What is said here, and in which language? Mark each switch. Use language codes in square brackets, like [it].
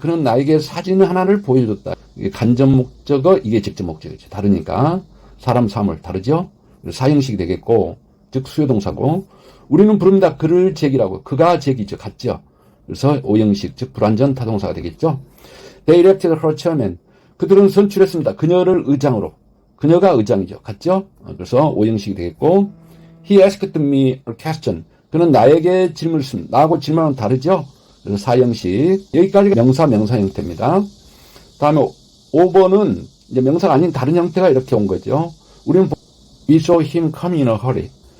[ko] 그는 나에게 사진 하나를 보여줬다. 이게 간접 목적어, 이게 직접 목적이죠. 다르니까 사람, 사물 다르죠. 4형식이 되겠고 즉 수요동사고 우리는 부릅니다. 그를 제기라고. 그가 제기죠. 같죠. 그래서 오형식, 즉 불완전 타동사가 되겠죠. [en] They elected her chairman. [ko] 그들은 선출했습니다. 그녀를 의장으로. 그녀가 의장이죠. 같죠? 그래서 오형식이 되겠고, [en] He asked me a question. [ko] 그는 나에게 질문을 했습니다. 나하고 질문은 다르죠? 그래서 사형식. 여기까지가 명사 형태입니다. 다음에 5번은 이제 명사가 아닌 다른 형태가 이렇게 온 거죠. 우리는 [en] We saw him come in a hurry.